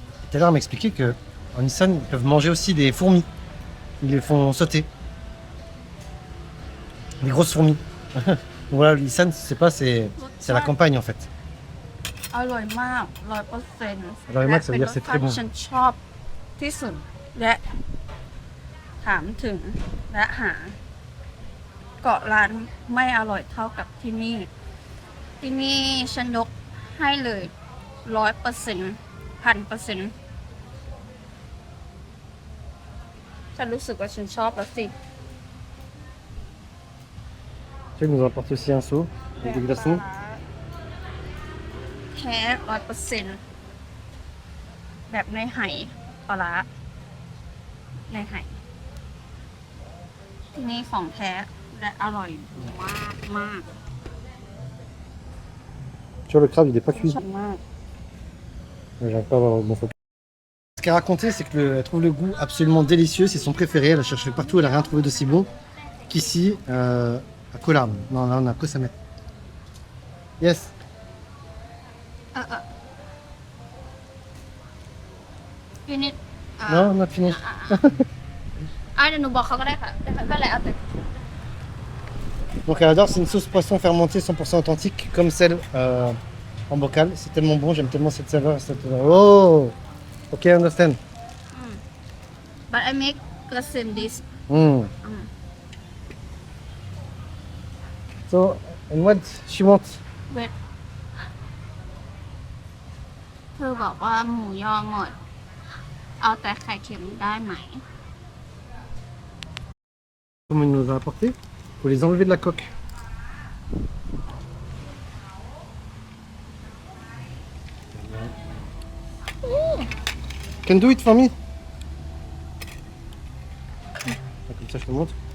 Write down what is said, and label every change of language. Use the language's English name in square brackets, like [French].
[French] Tout à l'heure, on m'expliquait que en Isan, ils peuvent manger aussi des fourmis. Ils les font sauter. Des grosses fourmis. Voilà, l'Isan, c'est pas, c'est la campagne en fait. [Thai] อร่อยมาก 100% อร่อยมาก [French] ça veut dire c'est très bon [Thai] ฉันชอบที่สุดและถามถึงและหาเกาะร้านไม่อร่อยเท่ากับที่นี่ ที่นี่ฉันยกให้เลย 100% 1,000% ฉันรู้สึกว่าฉันชอบแล้วสิ [French] Tu nous apporte aussi un seau avec des glaçons. [Thai] แท้ 100% แบบในไหปลาร้าในไหที่นี่ของแท้และอร่อยมากมาก [French] Tu vois, le crabe, il est pas cuit. [Thai] ชอบมาก [French] J'arrive pas à avoir mon focus. Ce qu'elle racontait, c'est qu'elle trouve le goût absolument délicieux. C'est son préféré. Elle a cherché partout. Elle a rien trouvé d'aussi bon qu'ici, à Koh Larn. Non, là, on a Koh Samet. Yes. [Thai] พี่นิด [English] Non, not finished. [Thai] เดี๋ยวหนูบอกเขาก็ได้ค่ะก็เลยเอาแต่ [French] Donc elle adore, c'est une sauce poisson fermentée 100% authentique, comme celle en bocal. C'est tellement bon, j'aime tellement cette saveur. [English] Oh. Ok, understand. but I make the same dish Mm. So, and what she wants? [Thai] with เธอบอกว่าหมูยอหมด เอาแต่ไข่เค็มได้ไหม [French] Comme il nous a apporté, faut les enlever de la coque. [English] Can do it for me. [French] Comme ça, je te montre.